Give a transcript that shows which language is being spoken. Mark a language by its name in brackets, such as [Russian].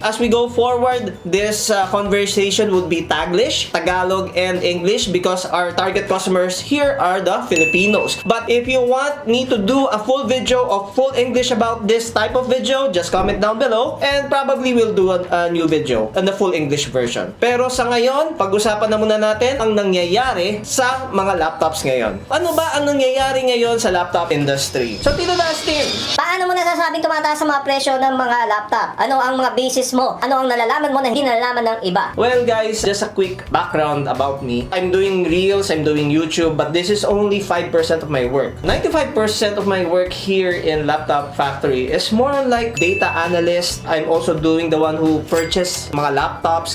[English] As we go forward, this conversation would be Taglish, Tagalog, and English because our target customers here are the Filipinos. But if you want me to do a full video of full English about this type of video, just comment down below and probably we'll do a new video and the full English version. [Filipino] Pero sa ngayon, pag-usapan na muna natin ang nangyayari sa mga laptops ngayon. Ano ba ang nangyayari ngayon sa laptop industry? So, Tito Dustin, paano mo nasasabing tumataas ang mga presyo ng mga laptop? Ano ang mga basis mo? Ano ang nalalaman mo na hindi nalalaman ng iba? [English] well guys, just a quick background about me. I'm doing Reels, I'm doing YouTube, but this is only 5% of my work. 95% of my work here in Laptop Factory is more like data analyst. I'm also doing the one who purchase mga laptops.